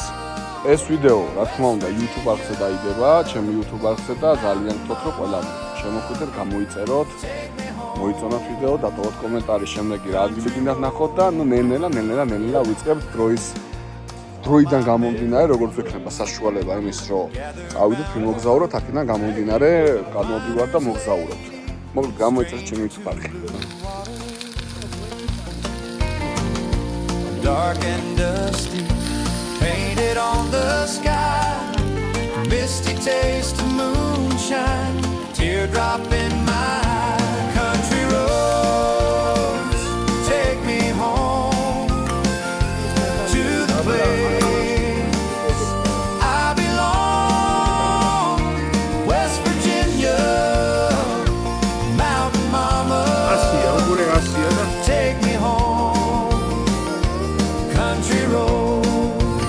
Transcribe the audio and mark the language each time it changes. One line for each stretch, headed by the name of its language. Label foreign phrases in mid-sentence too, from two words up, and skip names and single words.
Georgian: ეს ვიდეო, რა თქმა უნდა, YouTube არხზე დაიდება, ჩემი YouTube არხზე და ძალიან გთხოვთ, რომ ყველა შემოგვიდეთ, გამოიწეროთ, მოიწონოთ ვიდეო, დატოვოთ კომენტარი, შემდეგ რა ადგილი გინდათ ნახოთ და ნუ ნელ-ნელა ვიწყებთ დროიდან გამომდინარე, როგორც ვექნება საშუალება იმის, რომ წავიდეთ, ვიმოგზაუროთ, აქედან გამომდინარე, გამოვდივართ და მოგზაურობთ. მოკლედ გამოიწერეთ ჩემი YouTube არხი.
English: Dark and dusty, painted on the sky, misty taste of moonshine, teardrop in my eye. Country roads take me home to the place I belong, West Virginia, Mountain Mama, take me home, country road.